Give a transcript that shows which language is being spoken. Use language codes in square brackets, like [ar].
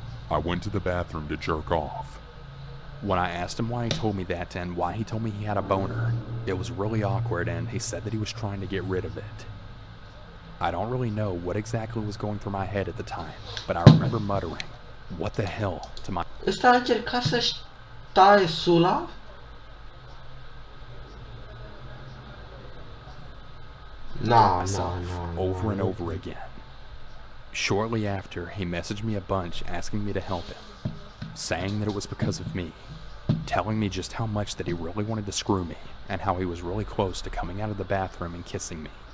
[en] "I went to the bathroom to jerk off." When I asked him why he told me that and why he told me he had a boner, it was really awkward and he said that he was trying to get rid of it. I don't really know what exactly was going through my head at the time, but I remember muttering, "What the hell?" to my [ro] Ăsta a încercat să-și taie sula? [en] myself over and over again. Shortly after, he messaged me a bunch asking me to help him, saying that it was because of me, telling me just how much that he really wanted to screw me and how he was really close to coming out of the bathroom and kissing me.